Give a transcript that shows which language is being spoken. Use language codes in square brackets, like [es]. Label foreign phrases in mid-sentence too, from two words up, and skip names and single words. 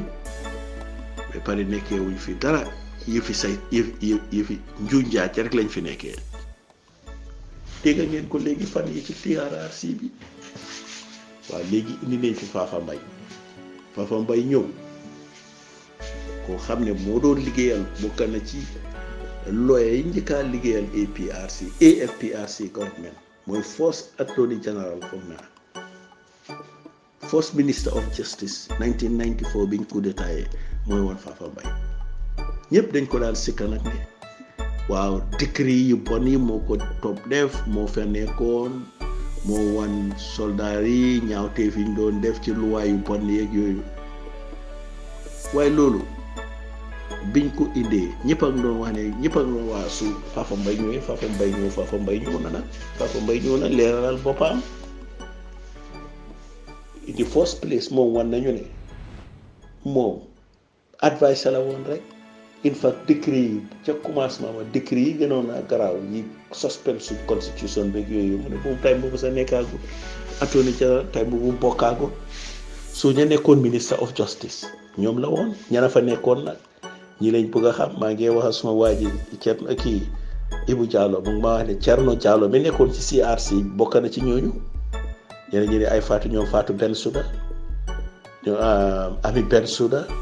[wo] ba pare nekkee wuñ fi dara yëfi njuunjaat rek lañ fi nekkee dégg ngeen ko léegi fan yi ci TRRC bi waaw léegi indi nañ fi Fafa Mbay ñëw koo xam ne moo doon liggéeyal bokk na ci lawyer yi njëkkaa liggéeyal AFPRC government mooy [en] first attorney general [wo] foog naa [en] first minister of justice [wo] 1994 biñ [fr] coup d'état [wo] mooy woon Fafa Mbay ñëpp dañ ko daan sikka nag ne waaw décret yu bon yi moo ko topp def moo fa nekkoon moo wan soldat yi ñaawteef yi ñu doon def ci luwaay yu bon yeeg yooyu waaye loolu biñ ko indee ñëpp ak doon wax ne ñëpp ak doon wax su Fafa Mbay ñëwee Fafa Mbay ñëw na leeralal boppam [en] in the first place [wo] moom wan nañu ne moom advice la woon rek [en] in fact [wo] décret yi ca commencement ma décret yi gënoon naa garaaw yi suspend su constitution beeg yooyu mu ne boobu time boobu sa nekkaagu [en] attorney general [wo] time boobu bokkaagu su ñu nekkoon [en] minister of justice [wo] ñoom la woon ñana fa nekkoon nag ñi lañ bëgg a xam maa ngi wax suma waa ji Thierno kii Ibu Diallo mu ngi ma wax ne Thierno Diallo mi nekkoon ci CRC bokk na ci ñooñu ñeneen ñi ne ay Fatou ñoom Fatou Bensouda ñoom Ami Bensouda